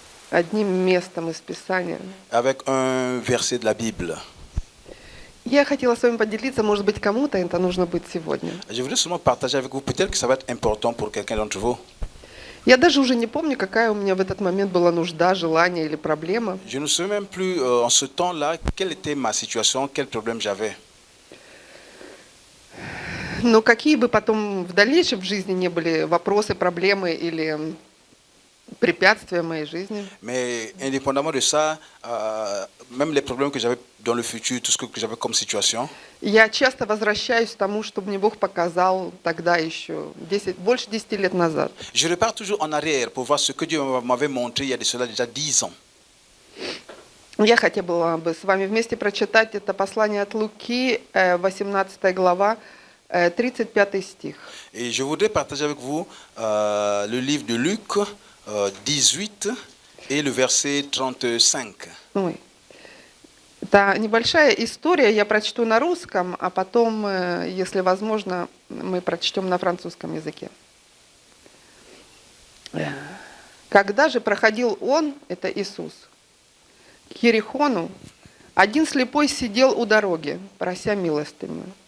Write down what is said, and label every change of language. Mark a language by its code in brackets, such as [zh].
[ru] Одним местом из Писания. [fr] avec un verset de la Bible. [ru] Я хотела с вами поделиться, может быть, кому-то это нужно будет сегодня. [fr] Je voudrais seulement partager avec vous, peut-être que ça va être important pour quelqu'un d'entre vous. [ru] Я даже уже не помню, какая у меня в этот момент была нужда, желание или проблема. [fr] Je ne sais même plus en ce temps-là quelle était ma situation, quel problème j'avais. [ru] Но какие бы потом в дальнейшем в жизни не были вопросы, проблемы или препятствия в моей жизни. [fr] Mais indépendamment de ça, même les problèmes que j'avais dans le futur, tout ce que j'avais comme situation, [ru] Я часто возвращаюсь к тому, что мне Бог показал тогда еще, больше 10 лет назад. [fr] je repars toujours en arrière pour voir ce que Dieu m'avait montré il y a de cela déjà 10 ans. [ru] Я хотела бы с вами вместе прочитать это послание от Луки, 18 глава, 35 стих. [fr] Et je voudrais partager avec vous le livre de Luc 18 et le verset 35. Ой. [ru] Это небольшая история, я прочту на русском, а потом, если возможно, мы прочтем на французском языке. Когда же проходил он, это Иисус, к Ерихону, один слепой сидел у дороги, прося милостыню.